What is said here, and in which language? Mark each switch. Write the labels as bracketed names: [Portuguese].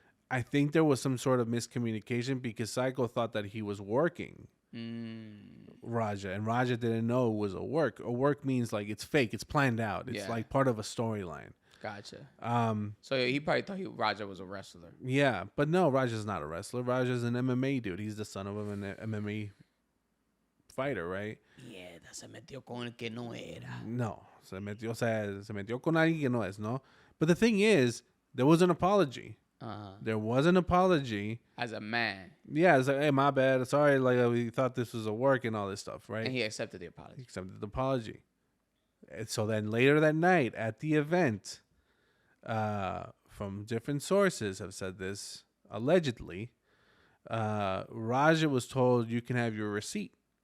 [English] I think there was some sort of miscommunication because Psycho thought that he was working Raja, and Raja didn't know it was a work. A work means like it's fake, it's planned out. It's like part of a storyline. Gotcha. So he probably thought Raja was a wrestler. Yeah, but no, Raja's not a wrestler. Raja's an MMA dude. He's the son of an MMA fighter, right? [Spanish] Yeah, se metió con el que no era. No, se metió con alguien que no es, no? [English] But the thing is, there was an apology. There was an apology. As a man. Yeah, it's like, hey, my bad. Sorry, like we thought this was a work and all this stuff, right? And he accepted the apology. He accepted the apology. And so then later that night at the event, from different sources have said this, allegedly, Raja was told you can have your receipt.